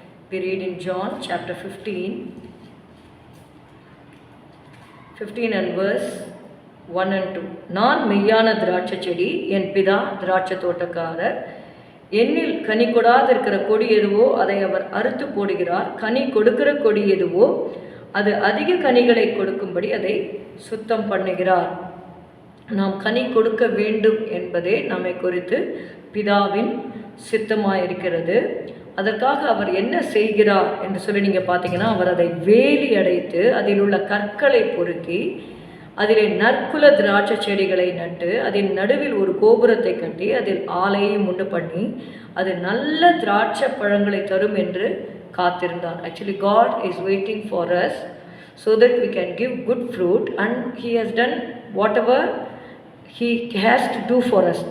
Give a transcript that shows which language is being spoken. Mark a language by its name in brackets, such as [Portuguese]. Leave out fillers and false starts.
[English] We read in John chapter 15 and verse 1 and 2. [Tamil] நான் மெய்யான திராட்சை செடி, என் பிதா திராட்சை தோட்டக்காரர். என்னில் கனி கொடாது இருக்கிற கொடி எதுவோ அதை அவர் அறுத்து போடுகிறார். கனி கொடுக்கிற கொடி எதுவோ அது அதிக கனிகளை கொடுக்கும்படி அதை சுத்தம் பண்ணுகிறார். நாம் கனி கொடுக்க வேண்டும் என்பதே நம்மை குறித்து பிதாவின் சித்தமாயிருக்கிறது. அதற்காக அவர் என்ன செய்கிறார் என்று சொல்லி நீங்கள் பார்த்தீங்கன்னா, அவர் அதை வேலி அடைத்து அதில் உள்ள கற்களை பொறுக்கி அதிலே நற்குல திராட்சை செடிகளை நட்டு அதன் நடுவில் ஒரு கோபுரத்தை கட்டி அதில் ஆலையையும் உண்டு பண்ணி அது நல்ல திராட்சை பழங்களை தரும் என்று காத்திருந்தார். [English] Actually, God is waiting for us so that we can give good fruit, and He has done whatever He has to do for us.